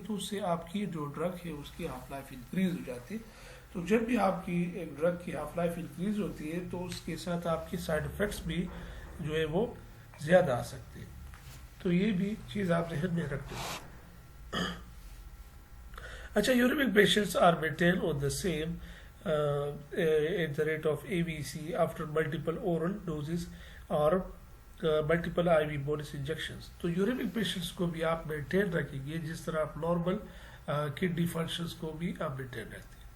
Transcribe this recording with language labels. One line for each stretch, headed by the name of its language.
Hindi: तो उससे आपकी जो ड्रग है उसकी हाफ लाइफ इंक्रीज हो जाती है। तो जब भी आपकी एक ड्रग की हाफ लाइफ इंक्रीज होती है तो उसके साथ आपके साइड इफेक्ट्स भी जो है वो ज़्यादा आ सकते हैं। तो ये भी चीज़ आप जहन में रखते हैं।
English: अच्छा, uraemic patients are maintain on the same at the rate of AVC after multiple oral doses or multiple IV bolus injections।
Hindi: तो यूरेमिक पेशेंट्स को भी आप मेंटेन रखेंगे जिस तरह आप नॉर्मल किडनी फंक्शंस को भी आप मेंटेन रखते हैं।